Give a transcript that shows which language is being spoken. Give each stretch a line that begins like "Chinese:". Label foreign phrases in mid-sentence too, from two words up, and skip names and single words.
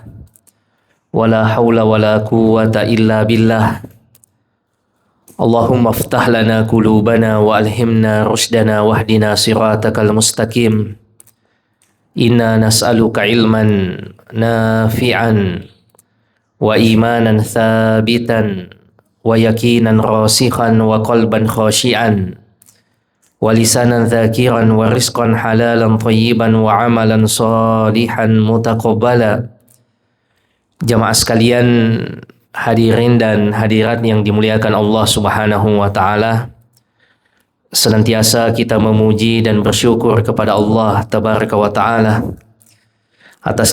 Arabic: ولا حول ولا قوة إلا بالله. اللهم افتح لنا قلوبنا وألهمنا رشدنا واهدنا صراطك المستقيم. إنا نسألك علما نافعا وإيمانا ثابتا ويقينا راسخا وقلبا خاشعا ولسانا ذاكرا ورزقا حلالا طيبا وعملا صالحا متقبلا.
Indonesian: Jamaah sekalian, hadirin dan hadirat yang dimuliakan Allah
Arabic: سبحانه وتعالى.
Indonesian: Senantiasa kita memuji dan bersyukur kepada Allah
Arabic: تبارك وتعالى
Indonesian: atas